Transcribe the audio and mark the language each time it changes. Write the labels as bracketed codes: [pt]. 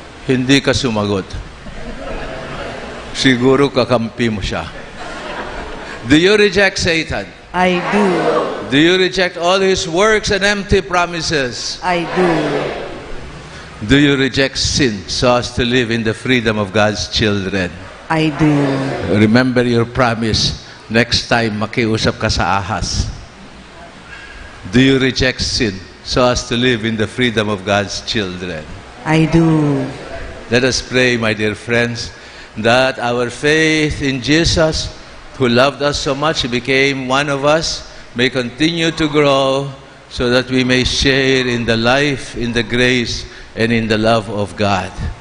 [tl] Hindi ka sumagot. Siguro kakampi mo siya. [en] Do you reject Satan? I do. Do you reject all his works and empty promises? I do. Do you reject sin so as to live in the freedom of God's children? I do. Remember your promise. Next time, [tl] makiusap ka sa ahas. [en] Do you reject sin so as to live in the freedom of God's children? I do. Let us pray, my dear friends, that our faith in Jesus, who loved us so much, He became one of us, may continue to grow so that we may share in the life, in the grace, and in the love of God.